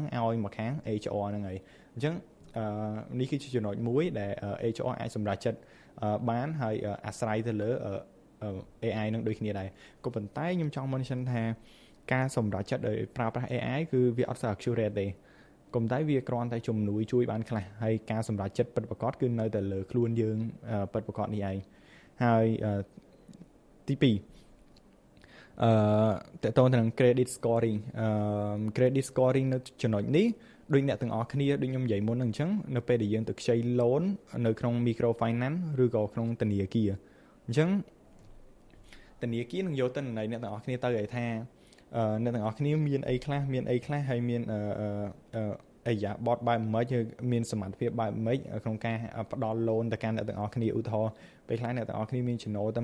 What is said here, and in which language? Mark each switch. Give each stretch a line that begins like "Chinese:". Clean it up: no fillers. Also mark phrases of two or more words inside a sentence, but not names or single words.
Khmer: ឲ្យមកខាង HR ហ្នឹងហើយអញ្ចឹងនេះគឺជាចំណុចមួយដែល HR អាចសម្រេចចិត្តបានហើយអាស្រ័យទៅលើ AI នឹងដូចគ្នាដែរក៏ប៉ុន្តែខ្ញុំចង់ mention ថាការសម្រេចចិត្តដោយប្រើប្រាស់ AI គឺវាអត់សូវ accurate ទេក៏ប៉ុន្តែវាគ្រាន់តែជំនួយជួយបានខ្លះហើយការសម្រេចចិត្តពិតប្រាកដគឺនៅតែលើខ្លួនយើងពិតប្រាកដនេះឯងហើយទី2ត កតងទៅនឹង
English: credit scoring credit scoring
Khmer: នៅចំណុចនេះដូចអ្នកទាំងអស់គ្នាដូចខ្ញុំនិយាយមុនហ្នឹងអញ្ចឹងនៅពេលដែលយើងទៅខ្ចី loan នៅក្នុង
English: micro finance
Khmer: ឬក៏ក្នុងធនាគារអញ្ចឹងធនាគារនឹងយកទិន្នន័យអ្នកទាំងអស់គ្នាទៅឲ្យថាអ្នកទាំងអស់ គ្នាមានអីខ្លះហើយមានអីយ៉ាបតបែបម៉េចមានសមត្ថភាពបែបម៉េចក្នុងការផ្ដល់ loan ទៅកាន់អ្នកទាំងអស់គ្នាឧទាហរណ៍ពេលខ្លះអ្នកទាំងអស់គ្នាមានចំណូលតែ